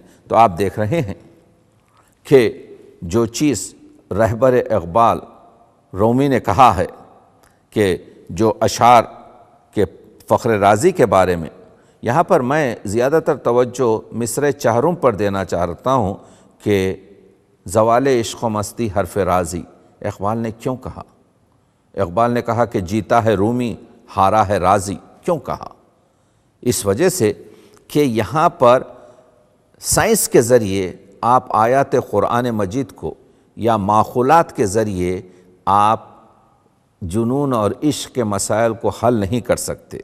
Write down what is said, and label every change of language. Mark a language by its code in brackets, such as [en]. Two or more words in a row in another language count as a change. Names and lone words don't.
[ur] تو آپ دیکھ رہے ہیں کہ جو چیز رہبر اقبال رومی نے کہا ہے کہ جو اشعار کے فخر رازی کے بارے میں، یہاں پر میں زیادہ تر توجہ مصرع چہارم پر دینا چاہتا ہوں کہ [fa] زوال عشق و مستی حرف رازی [ur] اقبال نے کیوں کہا؟ اقبال نے کہا کہ جیتا ہے رومی ہارا ہے رازی، کیوں کہا؟ اس وجہ سے کہ یہاں پر سائنس کے ذریعے آپ آیات قرآن مجید کو یا معقولات کے ذریعے آپ جنون اور عشق کے مسائل کو حل نہیں کر سکتے۔